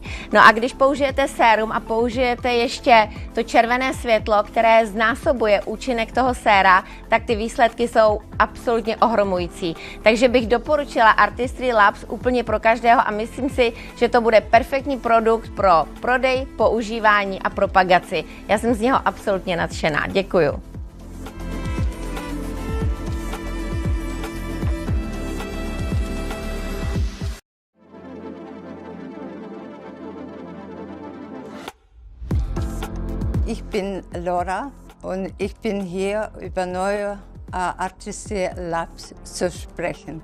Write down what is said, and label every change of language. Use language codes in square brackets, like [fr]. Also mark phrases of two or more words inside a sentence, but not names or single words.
[cs] No a když použijete sérum a použijete ještě to červené světlo, které znásobuje účinek toho séra, tak ty výsledky jsou absolutně ohromující. Takže bych doporučila Artistry Labs úplně pro každého a myslím si, že to bude perfektní produkt pro prodej, používání a propagaci. Já jsem z něho absolutně nadšená. Děkuju. [de] Ich bin Laura und ich bin hier über neue Artistry Labs zu sprechen.